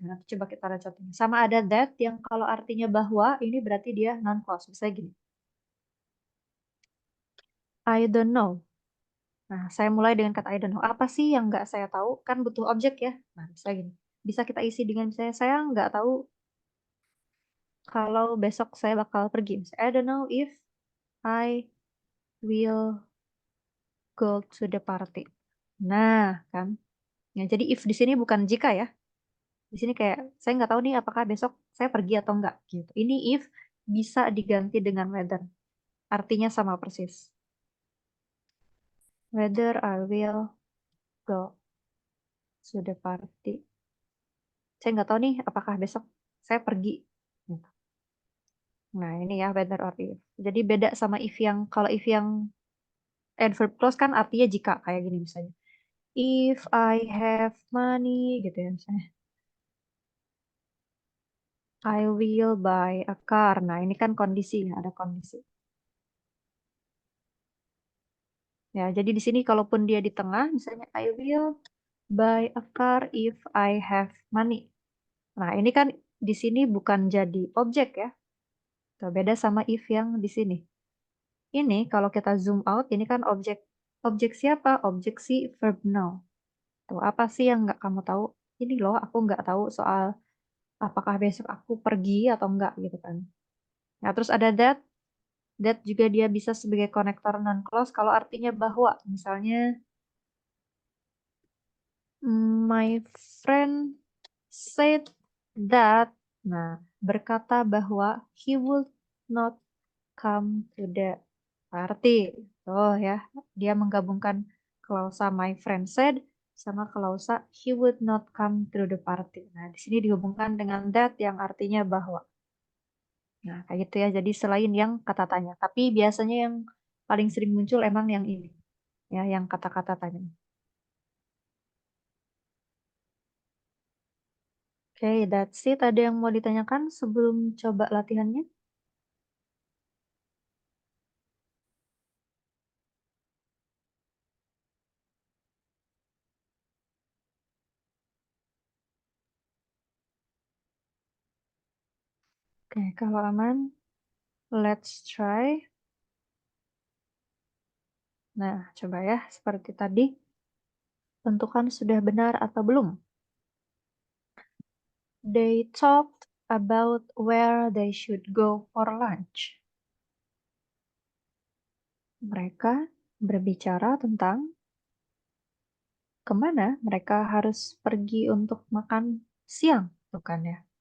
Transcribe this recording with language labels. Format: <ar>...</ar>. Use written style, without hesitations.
<id>Nanti coba kita lihat contohnya. Sama ada that yang kalau artinya bahwa ini berarti dia non clause. Misalnya gini.</id> <en>I don't know</en> <id>Nah, saya mulai dengan kata I don't know. Apa sih yang nggak saya tahu? Kan butuh objek ya. Nah, bisa gini. Bisa kita isi dengan misalnya, saya nggak tahu kalau besok saya bakal pergi.</id> <en>Misalnya, I don't know if I will go to the party.</en> <id>Nah, kan. Ya, jadi if di sini bukan jika ya. Di sini kayak, saya nggak tahu nih apakah besok saya pergi atau enggak. Gitu. Ini if bisa diganti dengan whether. Artinya sama persis.</id> <en>Whether I will go to the party.</en> <id>Saya nggak tahu nih apakah besok saya pergi. Gitu. Nah, ini ya whether or if. Jadi beda sama if yang, kalau if yang adverb clause kan artinya jika, kayak gini misalnya.</id> <en>If I have money,</en> <id>gitu ya misalnya.</id> <en>I will buy a car.</en> <id>Nah, ini kan kondisi, ada kondisi. Ya, jadi di sini kalaupun dia di tengah, misalnya</id> <en>I will buy a car if I have money.</en> <id>Nah, ini kan di sini bukan jadi objek ya. Tuh, beda sama if yang di sini. Ini kalau kita zoom out, ini kan objek. Objek siapa? Objek si verb now. Tuh, apa sih yang nggak kamu tahu? Ini loh, aku nggak tahu soal apakah besok aku pergi atau enggak gitu kan. Nah, terus ada that. That juga dia bisa sebagai konektor non-clause kalau artinya bahwa.</id> <en>Misalnya, my friend said that.</en> <id>Nah, berkata bahwa</id> <en>he would not come to the party.</en> <id>Oh ya, dia menggabungkan klausa</id> <en>my friend said</en> <id>sama klausa</id> <en>he would not come to the party.</en> <id>Nah, di sini dihubungkan dengan that yang artinya bahwa. Nah, kayak gitu ya. Jadi selain yang kata tanya, tapi biasanya yang paling sering muncul emang yang ini, ya, yang kata-kata tanya. Oke,</id> <en>that's it.</en> <id>Ada yang mau ditanyakan sebelum coba latihannya? Oke, kalau aman,</id> <en>let's try.</en> <id>Nah, coba ya, seperti tadi. Tentukan sudah benar atau belum.</id> <en>They talked about where they should go for lunch.</en> <id>Mereka berbicara tentang kemana mereka harus pergi untuk makan siang, bukan ya?</id>